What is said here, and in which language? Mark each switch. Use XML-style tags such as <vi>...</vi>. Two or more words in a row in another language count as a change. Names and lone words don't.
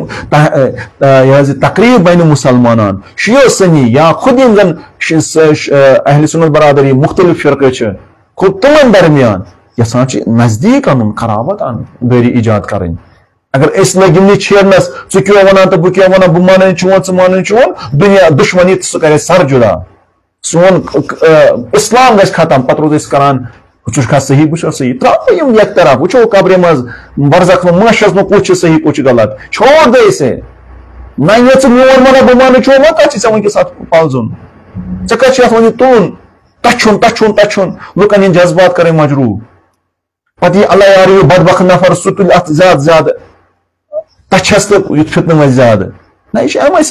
<ks>بین مسلمانان شیعہ سنی یا خود یِم زن اہل سنت برادری مختلف فرقہٕ چھِ خود تِمن درمیان یژھان چھِ نزدیٖک انُن قرابت انُن دٲری ایجاد کرٕنۍ اگر اس لگن چھیرنس ژٕ کیٛاہ وَنان تہٕ بہٕ کیٛاہ وَنان بہٕ مانان چون ژٕ مانان چون دُنیا دُشمنی تہٕ سُہ کرِ سر جدا سون اسلام گژھِ ختم پتہٕ روز أسۍ کران ژٕ چھُکھا صحیح بہٕ چھُس صحیح ترٛاو یِم یک طرف وٕچھو قبرِ منٛز برزخ منٛز ماشس منٛز کُس چھُ صحیح کُس چھُ غلط</ks> <ur>چھوڑ دے اسے</ur> <ks>نہ یہِ ژٕ میون وَنان بہٕ مانان چون وۄنۍ کتھ چھِ ژےٚ وٕنکیٚس اتھ پلزُن ژےٚ کتھ چھِ اتھ وۄنۍ تُلُن تچھُن لُکن ہٕنٛدۍ جذبات کرٕنۍ مجروٗح پتہٕ یہِ اللہ یار یہِ بدبخت نفر سُہ تُلہِ اتھ زیادٕ تچھس تہٕ یہِ فتنہٕ وۄنۍ زیادٕ نہ یہِ چھِ ایم آی</ks>